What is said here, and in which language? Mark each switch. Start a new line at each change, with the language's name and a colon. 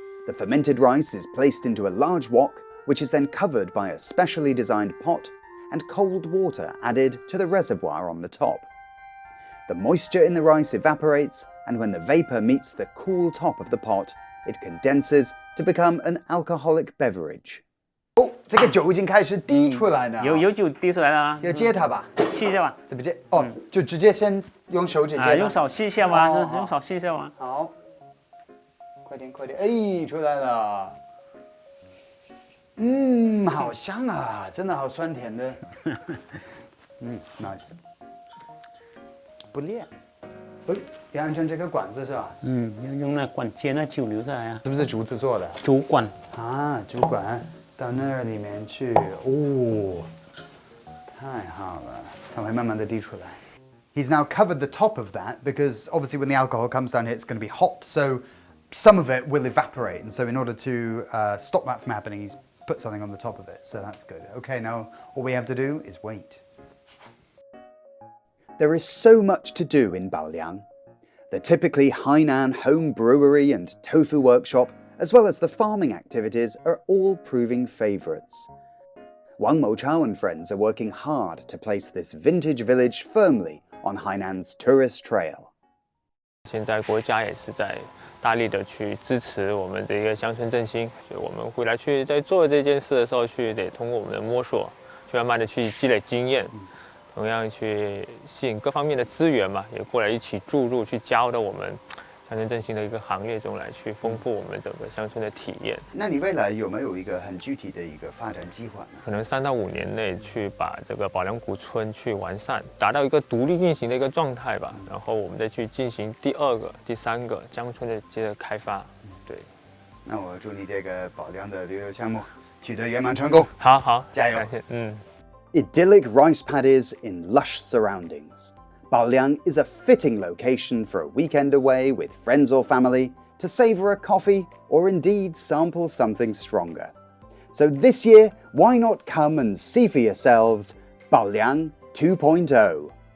English: The fermented rice is placed into a large wok, which is then covered by a specially designed pot and cold water added to the reservoir on the top. The moisture in the rice evaporates, and when the vapor meets the cool top of the pot, it condenses to become an alcoholic beverage.
Chinese: 哦，这个酒已经开始滴出来了。有酒滴出来了。要接它吧？吸一下吧。怎么接？哦，就直接先用手指接它。用手吸一下吧，用手吸一下吧。好，快点，哎，出来了。好香啊，真的好酸甜的。nice。不裂，要按照这个管子是吧？要用那管接那酒流下来啊。是不是竹子做的？竹管啊，竹管到那里面去，哦，太好了，它会慢慢的滴出来。
English: He's now covered the top of that because obviously when the alcohol comes down here, it's going to be hot, so some of it will evaporate. And so in order to stop that from happening, he's put something on the top of it. So that's good. Okay, now all we have to do is wait. There is so much to do in Baoliang. The typically Hainan home brewery and tofu workshop, as well as the farming activities, are all proving favourites. Wang Mochao and friends are working hard to place this vintage village firmly on Hainan's tourist trail.
Chinese: 现在国家也是在大力的去支持我们的一个乡村振兴，所以我们回来去在做这件事的时候，得通过我们的摸索，去慢慢的去积累经验，同样去吸引各方面的资源嘛，也过来一起注入，去加入到我们乡村振兴的一个行业中来，去丰富我们整个乡村的体验。那你未来有没有一个很具体的一个发展计划呢？可能3到5年内去把这个宝良古村去完善，达到一个独立运行的一个状态吧。然后我们再去进行第2个、第3个江村的接着开发。对，那我祝你这个宝良的旅游项目取得圆满成功。好，加油！感谢，
English: Idyllic rice paddies in lush surroundings. Baoliang is a fitting location for a weekend away with friends or family to savour a coffee or indeed sample something stronger. So this year, why not come and see for yourselves Baoliang 2.0?